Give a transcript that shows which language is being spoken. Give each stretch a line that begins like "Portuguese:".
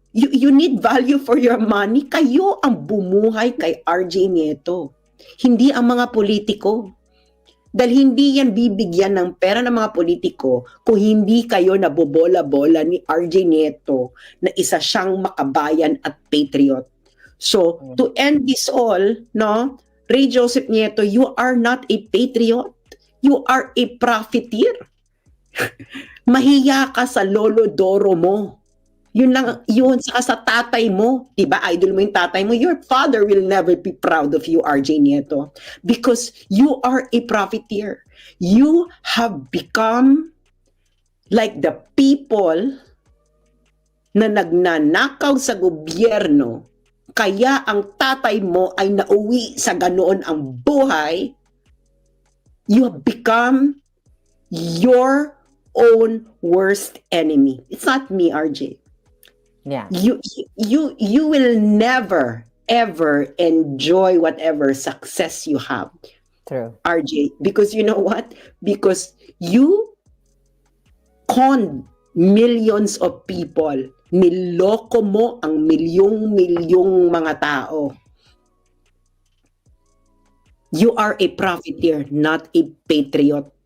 English: You need value for your money.
Filipino: Kayo ang bumuhay kay RJ Nieto. Hindi ang mga politiko. Dahil hindi yan bibigyan ng pera ng mga politiko kung hindi kayo nabobola-bola ni RJ Nieto na isa siyang makabayan at patriot.
English: So, to end this all, no, Ray Joseph Nieto, you are not a patriot. You are a profiteer.
Filipino: Mahiya ka sa lolo Doro mo. Yun lang, yun sa tatay mo. Diba, idol mo yung tatay mo.
English: Your father will never be proud of you, RJ Nieto. Because you are a profiteer. You have become like the people
Filipino: na nagnanakaw sa gobyerno. Kaya ang tatay mo ay nauwi sa ganoon ang buhay.
English: You have become your own worst enemy. It's not me, RJ. yeah. You will never ever enjoy whatever success you have, True. RJ, because you know what? Because you conned millions of people.
Filipino: Niloko mo ang milyong-milyong mga tao.
English: You are a profiteer, not a patriot.